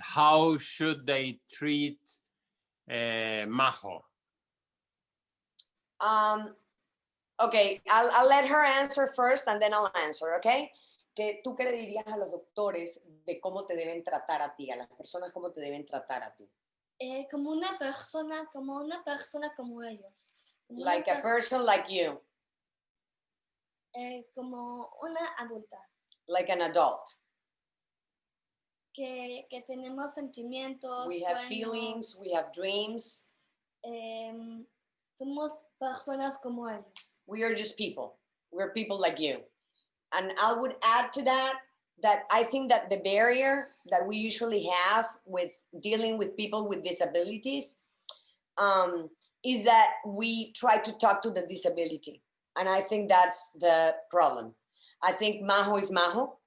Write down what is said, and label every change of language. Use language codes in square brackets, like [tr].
[en] How should they treat Majo? Okay, I'll let her answer first and then I'll answer, okay? [es] ¿Tú qué le dirías a los doctores de cómo te deben tratar a ti, a las personas cómo te deben tratar a ti? Como una persona como ellos. [en] Like a person like you. [es] Como una adulta. [en] Like an adult. [es] Que tenemos sentimientos. [en] We have [es] sueños, [en] feelings, we have dreams. [es] Somos personas como ellos. [en] We are just people. We're people like you. And I would add to that I think that the barrier that we usually have with dealing with people with disabilities is that we try to talk to the disability. And I think that's the problem. I think Majo is Majo.